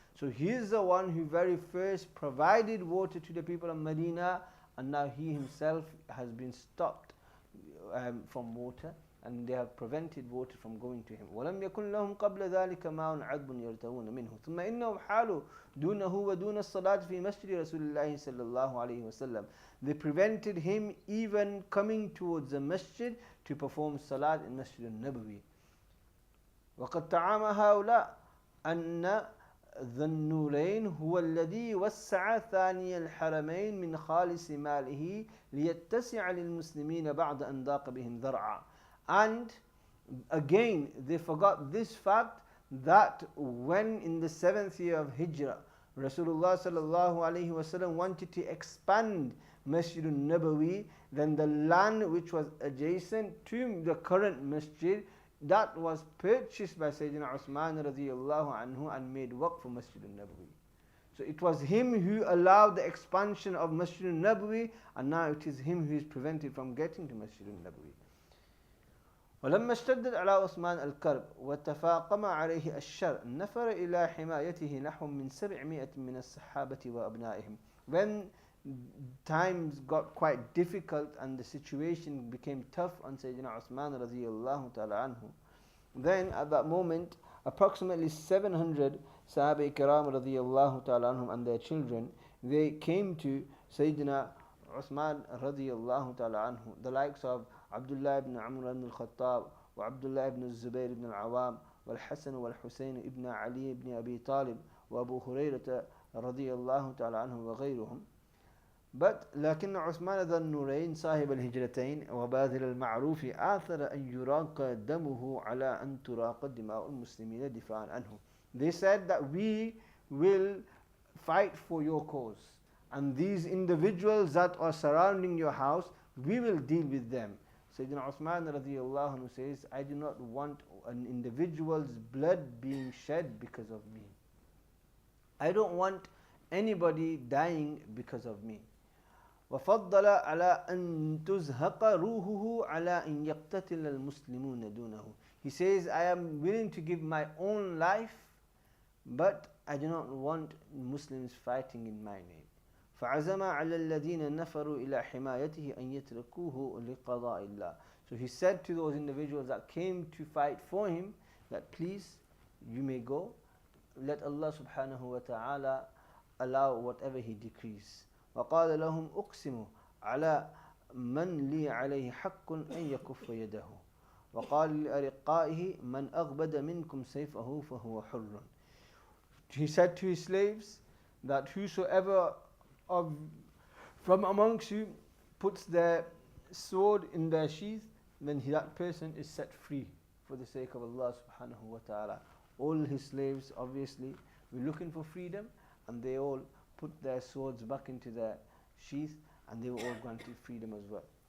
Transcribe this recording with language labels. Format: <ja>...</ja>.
<en>So he is the one who very first provided water to the people of Medina, and now he himself has been stopped from water, and they have prevented water from going to him.</en> <ar>وَلَمْ يَكُنْ لَهُمْ قَبْلَ ذَلِكَ مَاءٌ عَذْبٌ يَرْتَوُونَ مِنْهُ ثُمَّ إِنَّهُمْ حَالُوا دُونَهُ وَدُونَ الصَّلَاةِ فِي مَسْجِدِ رَسُولِ اللَّهِ صَلَّى اللَّهُ عَلَيْهِ وَسَلَّمَ.</ar> <en>They prevented him even coming towards the masjid to perform salat in Masjid al-Nabawi.</en> <ar>وَقَدْ تَعَامَ هَؤُلَاء أَنَّ ذا النورين هو الذي وسع ثاني الحرمين من خالص ماله ليتسع للمسلمين بعد أن ضاق بهم ذرعا.</ar> <en>And again, they forgot this fact that when in the 7th year of Hijrah, Rasulullah sallallahu alaihi wasallam wanted to expand Masjid al-Nabawi, then the land which was adjacent to the current masjid, that was purchased by Sayyidina Uthman radiallahu anhu and made work for Masjid al-Nabawi. So it was him who allowed the expansion of Masjid al-Nabawi, and now it is him who is prevented from getting to Masjid al-Nabawi.</en> <ar>ولما اشتدت على عثمان الكرب وتفاقم عليه الشر نفر إلى حمايته نحو من 700 من الصحابة وأبنائهم.</ar> <en>When times got quite difficult and the situation became tough on Sayyidina Uthman radiyallahu ta'ala anhu, then at that moment approximately 700 Sahaba Ikram radiyallahu ta'ala anhum and their children, they came to Sayyidina Uthman radiyallahu ta'ala anhu, the likes of Abdullah ibn Amr ibn al-Khattab, wa Abdullah ibn Zubayr ibn al-Awam, wal Hasan wal Husayn ibn Ali ibn Abi Talib, wa Abu Hurayrata radiyallahu ta'ala anhu wa ghayruhum.</en> <ar>But لكن عثمان ذا النورين صاحب الهجرتين وباذل المعروف آثر أن يراق دمه على أن تراق دماء المسلمين دفاعا عنه.</ar> <en>They said that we will fight for your cause, and these individuals that are surrounding your house, we will deal with them. Sayyidina Uthman radiyallahu anhu says, I do not want an individual's blood being shed because of me. I don't want anybody dying because of me.</en> <ar>وفضل على أن تزهق روحه على أن يقتتل المسلمون دونه.</ar> <en>He says, I am willing to give my own life, but I do not want Muslims fighting in my name.</en> <ar>فعزم على الذين نفروا إلى حمايته أن يتركوه لقضاء الله.</ar> <en>So he said to those individuals that came to fight for him that please, you may go, let Allah subhanahu wa ta'ala allow whatever he decrees.</en> <ar>وقال لهم أقسم على من لي عليه حق أن يكف يده وقال لأرقائه من أغبد منكم سيفه فهو حر.</ar> <en>He said to his slaves that whosoever from amongst you puts their sword in their sheath, then that person is set free for the sake of Allah subhanahu wa ta'ala. All his slaves obviously were looking for freedom, and they all put their swords back into their sheath, and they were all granted freedom as well.</en>